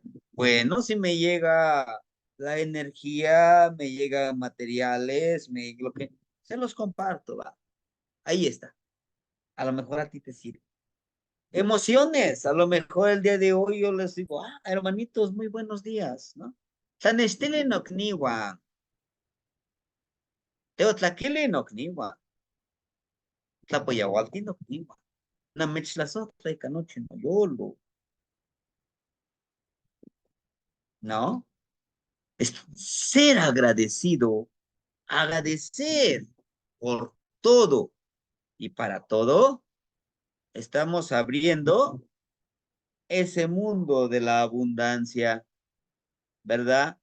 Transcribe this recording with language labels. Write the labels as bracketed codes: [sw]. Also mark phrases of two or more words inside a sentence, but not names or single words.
[es] Bueno, si me llega la energía, me llegan materiales, lo que se los comparto, va. Ahí está. A lo mejor a ti te sirve. Emociones, a lo mejor el día de hoy yo les digo, hermanitos, muy buenos días, ¿no? [nah] Sanestele no kniwa, teotlaquile no kniwa, tlapoyawalti no kniwa, namechlasotla y canoche no yolo, ¿no? [es] Es ser agradecido, agradecer por todo y para todo, estamos abriendo ese mundo de la abundancia, ¿verdad?